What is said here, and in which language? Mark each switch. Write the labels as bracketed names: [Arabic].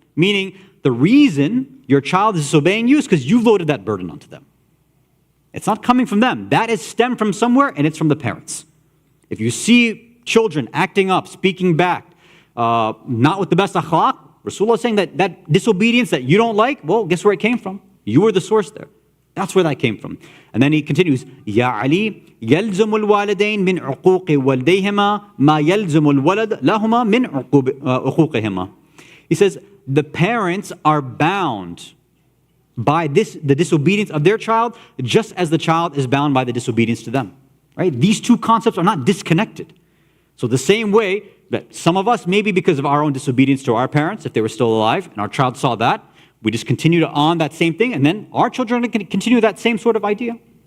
[English] Meaning, the reason your child is disobeying you is because you've loaded that burden onto them. It's not coming from them. That is stemmed from somewhere, and it's from the parents. If you see children acting up, speaking back, not with the best akhlaq, Rasulullah is saying that disobedience that you don't like, well, guess where it came from? You were the source there. That's where that came from. And then he continues, [Arabic] Ya Ali, يلزم الوالدين من عقوق والديهما ما يلزم الولد لهما من عقوقهما. [English] He says, the parents are bound by the disobedience of their child, just as the child is bound by the disobedience to them. Right? These two concepts are not disconnected. So the same way that some of us, maybe because of our own disobedience to our parents, if they were still alive, and our child saw that, we just continue on that same thing, and then our children can continue that same sort of idea.